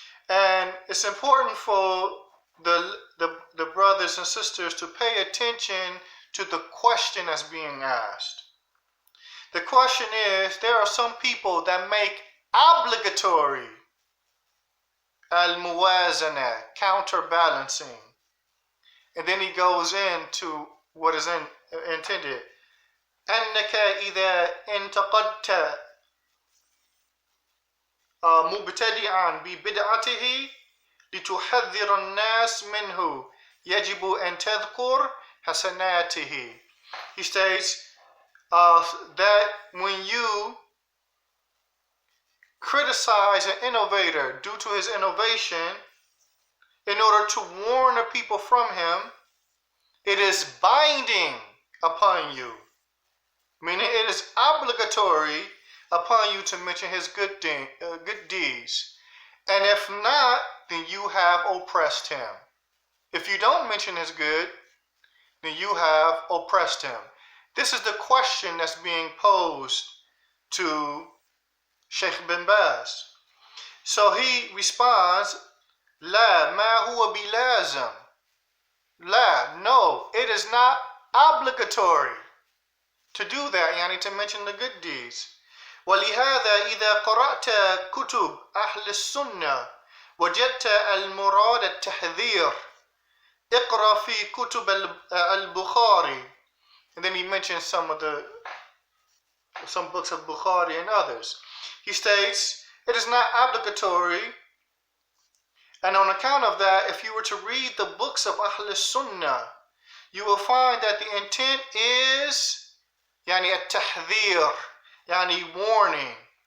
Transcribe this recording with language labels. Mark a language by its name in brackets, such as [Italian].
[English] And it's important for the brothers and sisters to pay attention to the question that's being asked. The question is, there are some people that make obligatory al-muwaazanah, counterbalancing. And then he goes into what is intended. [Arabic] أنك إذا انتقدت مبتدعا ببدعته لتحذر الناس منه يجب أن تذكر حسناته. [English] He states that when you criticize an innovator due to his innovation in order to warn the people from him, it is binding upon you, meaning it is obligatory upon you to mention his good deeds. And if not, then you have oppressed him. If you don't mention his good, then you have oppressed him. This is the question that's being posed to Sheikh bin Baz. So he responds, [Arabic] La ma huwa bilazam. [English] La, no, it is not obligatory to do that, yani to mention the good deeds. [Arabic] ولهذا إذا قرأت كتب أهل السنة وجدت المراد التحذير اقرأ في كتب البخاري. [English] And then he mentions some books of Bukhari and others. He states, it is not obligatory, and on account of that, if you were to read the books of Ahl Sunnah, you will find that the intent is yani at-tahdhir, yani warning.